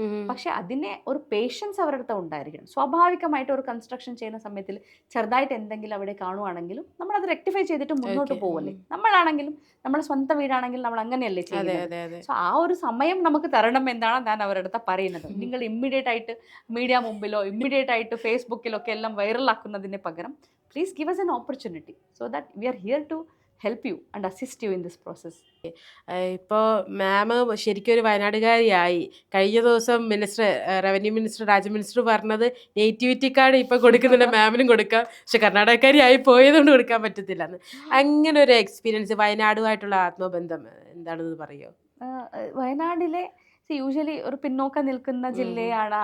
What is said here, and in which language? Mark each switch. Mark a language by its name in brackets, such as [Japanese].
[Malayalam] പക്ഷെ അതിനെ ഒരു പേഷ്യൻസ് അവരുടെ അടുത്ത് ഉണ്ടായിരിക്കണം. സ്വാഭാവികമായിട്ട് ഒരു കൺസ്ട്രക്ഷൻ ചെയ്യുന്ന സമയത്തിൽ ചെറുതായിട്ട് എന്തെങ്കിലും അവിടെ കാണുവാണെങ്കിലും നമ്മൾ അത് റെക്ടിഫൈ ചെയ്തിട്ട് മുന്നോട്ട് പോവല്ലേ. നമ്മളാണെങ്കിലും നമ്മുടെ സ്വന്തം വീടാണെങ്കിലും നമ്മൾ അങ്ങനെയല്ലേ ചെയ്യുന്നത്. സോ ആ ഒരു സമയം നമുക്ക് തരണം എന്നാണ് ഞാൻ അവരുടെ അടുത്ത് പറയുന്നത്. നിങ്ങൾ ഇമ്മീഡിയറ്റ് ആയിട്ട് മീഡിയ മുമ്പിലോ ഇമ്മീഡിയറ്റ് ആയിട്ട് ഫേസ്ബുക്കിലോ ഒക്കെ എല്ലാം വൈറലാക്കുന്നതിന് പകരം [English] Please give us an opportunity so that we are here to help you and assist you in this process. [Malayalam] ഇപ്പോൾ മാം ശരിക്കും ഒരു വയനാടുകാരിയായി. കഴിഞ്ഞ ദിവസം റവന്യൂ മിനിസ്റ്റർ രാജ മിനിസ്റ്റർ പറഞ്ഞത് നേറ്റിവിറ്റി കാർഡ് ഇപ്പോൾ കൊടുക്കുന്നുണ്ട്, മാമിനും കൊടുക്കാം, പക്ഷെ കർണാടകക്കാരിയായി പോയതുകൊണ്ട് കൊടുക്കാൻ പറ്റത്തില്ല എന്ന്. അങ്ങനെ ഒരു എക്സ്പീരിയൻസ് വയനാടുമായിട്ടുള്ള ആത്മബന്ധം എന്താണെന്ന് പറയുമോ? വയനാടിലെ യൂഷ്വലി ഒരു പിന്നോക്കം നിൽക്കുന്ന ജില്ലയാണ്.